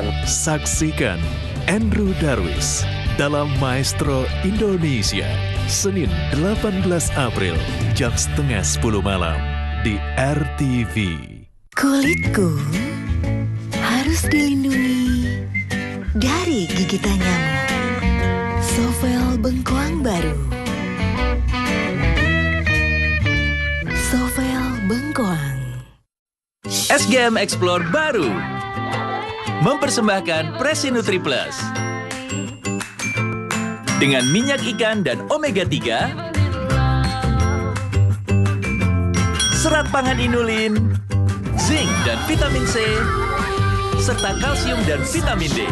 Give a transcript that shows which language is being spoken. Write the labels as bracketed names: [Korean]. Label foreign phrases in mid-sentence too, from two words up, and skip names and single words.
[Indonesian] Saksikan Andrew Darwis dalam Maestro Indonesia, Senin 18 April, jam 9:30 malam di RTV. Kulitku harus dilindungi dari gigitan nyamuk. Sovel bengkoang baru. Sovel bengkoang. SGM Explore baru mempersembahkan Presi Nutri Plus. Dengan minyak ikan dan omega 3, serat pangan inulin, zinc dan vitamin C, serta kalsium dan vitamin D.